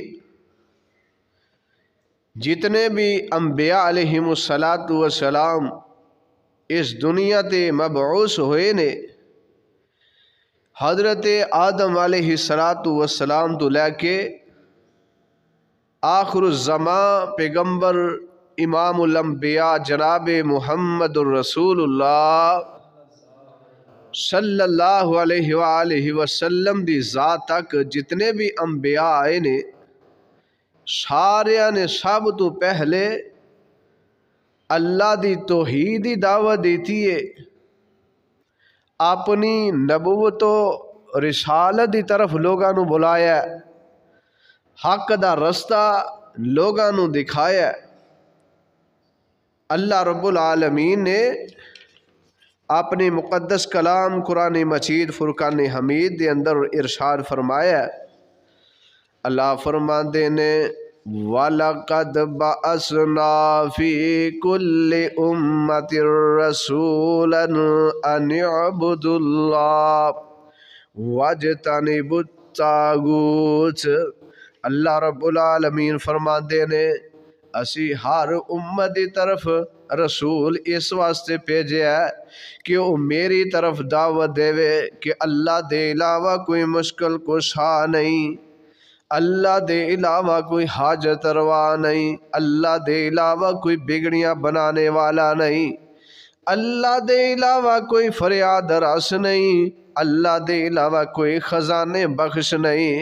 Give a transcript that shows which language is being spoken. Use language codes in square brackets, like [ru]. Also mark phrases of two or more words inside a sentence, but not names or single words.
[pa] جتنے بھی انبیاء [ar] علیہم السلام [pa] اس دنیا تے مبعوث ہوئے نے، حضرت آدم [ar] علیہ السلام [pa] تو لے کے آخر الزمان پیغمبر امام الانبیاء جناب محمد الرسول اللہ [ar] صلی اللہ علیہ وآلہ وسلم [pa] دی ذات تک جتنے بھی انبیاء آئے نے سارے نے سب تو پہلے اللہ دی توحید دی دعوت دیتی ہے، اپنی نبوت و رسالت دی طرف لوگاں نو بلایا، حق دا رستہ لوگاں نو دکھایا۔ اللہ [ar] رب العالمین [pa] نے اپنی مقدس کلام قرآن مجید فرقان حمید دے اندر ارشاد فرمایا، اللہ فرماندے نے [ar] وَلَقَدْ بَعَثْنَا فِي كُلِّ أُمَّةٍ رَسُولًا أَنِ اعْبُدُوا اللَّهَ وَاجْتَنِبُوا الطَّاغُوتَ۔ [pa] اللہ [ar] رب العالمین [pa] فرماندے نے اسی ہر امت دی طرف رسول اس واسطے بھیجے ہے کہ وہ میری طرف دعوت دے کہ اللہ دے علاوہ کوئی مشکل کشا نہیں، اللہ دے علاوہ کوئی حاجت روا نہیں، اللہ دے علاوہ کوئی بگڑیاں بنانے والا نہیں، اللہ دے علاوہ کوئی فریاد رس نہیں، اللہ دے علاوہ کوئی خزانے بخش نہیں۔